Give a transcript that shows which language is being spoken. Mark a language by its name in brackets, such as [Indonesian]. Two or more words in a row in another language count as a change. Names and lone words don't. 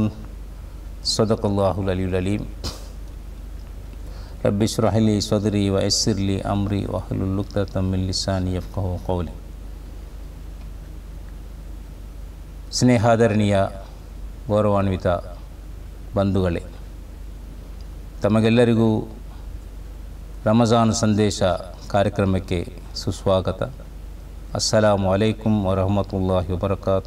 [Arabic] صدق الله العلي العليم. رب اشرح لي صدري ويسر لي أمري واحلل عقدة من لساني يفقهوا قولي. [Kannada] ಸ್ನೇಹಾದರಣೀಯ ಗೌರವಾನ್ವಿತ ಬಂಧುಗಳೇ, ತಮಗೆಲ್ಲರಿಗೂ ರಮಜಾನ್ ಸಂದೇಶ ಕಾರ್ಯಕ್ರಮಕ್ಕೆ ಸುಸ್ವಾಗತ. [Arabic] السلام عليكم ورحمة الله وبركاته.